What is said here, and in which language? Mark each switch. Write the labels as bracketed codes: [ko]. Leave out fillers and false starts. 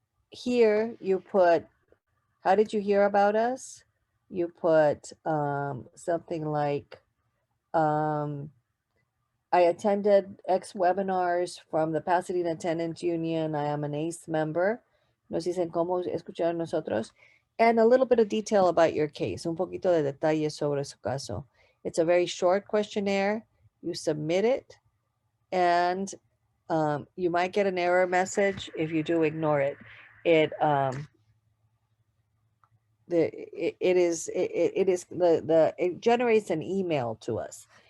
[en] Here you put, how did you hear about us? You put something like, I attended X webinars from the Pasadena Tenants Union. I am an ACE member. [es] Nos dicen cómo escuchar nosotros. [en] And a little bit of detail about your case. [es] Un poquito de detalles sobre su caso. [en] It's a very short questionnaire. You submit it. And you might get an error message. If you do, ignore it. It generates an email to us.